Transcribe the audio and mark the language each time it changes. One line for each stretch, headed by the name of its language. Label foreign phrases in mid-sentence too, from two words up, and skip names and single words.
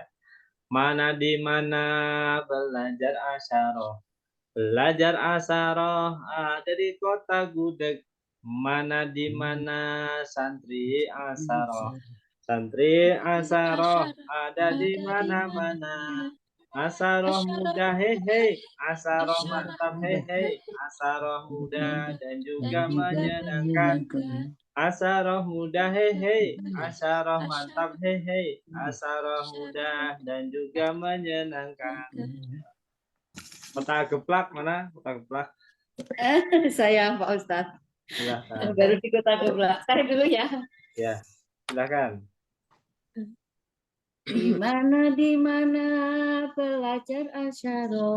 Indonesian: Mana di mana belajar asaroh. Belajar asaroh ada di kota Gudeg. Mana di mana santri asaroh. Santri asaroh ada di mana-mana. Asaroh muda hehe, asaroh mantap hehe, asaroh muda dan juga menyenangkan. Asaroh muda hehe, asaroh mantap hehe, asaroh muda dan juga menyenangkan. Kota Geplak mana? Kota Geplak. Saya Pak Ustadz. Silakan. Baru di Kota Geplak. Saya dulu ya. Ya, silakan. Di mana belajar asyarah.